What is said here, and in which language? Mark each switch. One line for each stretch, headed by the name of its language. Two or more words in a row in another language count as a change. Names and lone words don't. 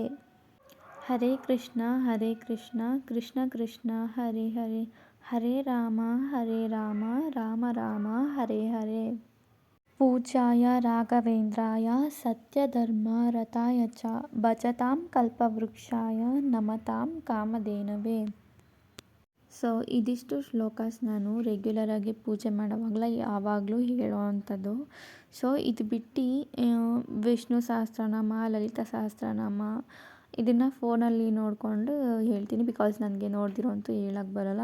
Sanskrit: ಹರೇ ಕೃಷ್ಣ ಕೃಷ್ಣ ಕೃಷ್ಣ ಹರೇ ಹರೇ ಹರೇ ರಾಮ ರಾಮ ರಾಮ ಹರೇ ಹರೇ. ಪೂಜ್ಯಾಯ ರಾಘವೇಂದ್ರಾಯ ಸತ್ಯಧರ್ಮ ರಥಾಯ ಚ ಭಜತಾಂ ಕಲ್ಪವೃಕ್ಷಾಯ ನಮತಾಂ ಕಾಮಧೇನವೇ.
Kannada: ಸೊ ಇದಿಷ್ಟು ಶ್ಲೋಕಾಸ್ ನಾನು ರೆಗ್ಯುಲರಾಗಿ ಪೂಜೆ ಮಾಡೋವಾಗಲೇ ಯಾವಾಗಲೂ ಹೇಳೋ ಅಂಥದ್ದು. ಸೊ ಇದು ಬಿಟ್ಟು ವಿಷ್ಣು ಸಹಸ್ರನಾಮ ಲಲಿತಾ ಸಹಸ್ರನಾಮ ಇದನ್ನು ಫೋನಲ್ಲಿ ನೋಡಿಕೊಂಡು ಹೇಳ್ತೀನಿ, ಬಿಕಾಸ್ ನನಗೆ ನೋಡ್ದಿರೋ ಅಂತೂ ಹೇಳಕ್ಕೆ ಬರೋಲ್ಲ.